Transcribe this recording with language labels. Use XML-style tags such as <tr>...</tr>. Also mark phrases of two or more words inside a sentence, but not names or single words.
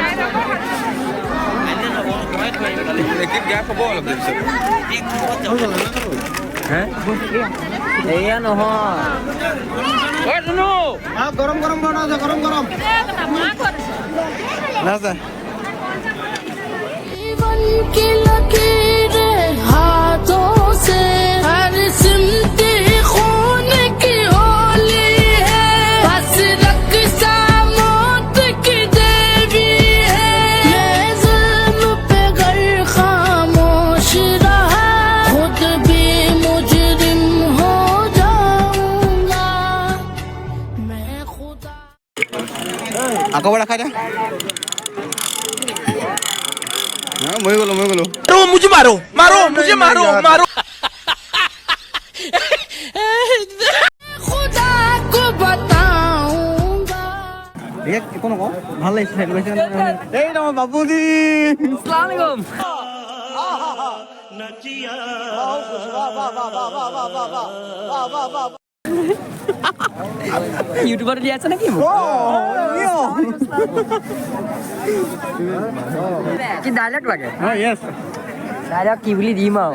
<as>এয়া নহয় গৰম গৰম বনাইছে গৰম গৰম নাযায়</as> <hi>जीवन की लकीरें हाथों से हर सिमटी खून की होली है बस रक्षा मौत की देवी है ये जुल्म पे गर खामोश रहा खुद भी मुजरिम हो जाऊंगा मैं खुदा</hi> <as>আকৌ এবাৰ দেখাই দে মই গ'লো</as> <hi>खुदा को बताऊंगा</hi> <as>একো নকওঁ ভাল লাগিছে সেইটো কৈছে এই নহয় বাবুজি ইউটিউবত দিয়া আছে নেকি কি ডাইলগ লাগে ডাইলগ কি বুলি দিম আৰু</as>